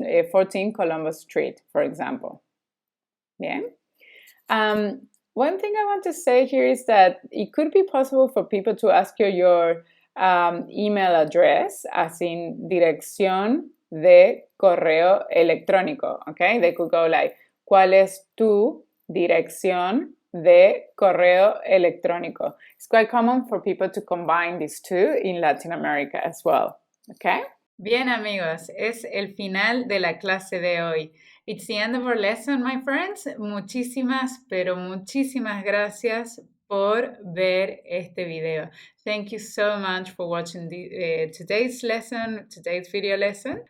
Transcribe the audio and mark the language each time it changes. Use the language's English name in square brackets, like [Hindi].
[English] 14 Columbus Street, for example. Yeah. One thing I want to say here is that it could be possible for people to ask you your email address, as in [Spanish] dirección de correo electrónico, [English] okay? They could go like, [Spanish] ¿cuál es tu dirección de correo electrónico? [English] It's quite common for people to combine these two in Latin America as well, okay? [Spanish] Bien, amigos, es el final de la clase de hoy. [English] It's the end of our lesson, my friends. [Spanish] Muchísimas, pero muchísimas gracias por ver este video. [English] Thank you so much for watching today's lesson, today's video lesson.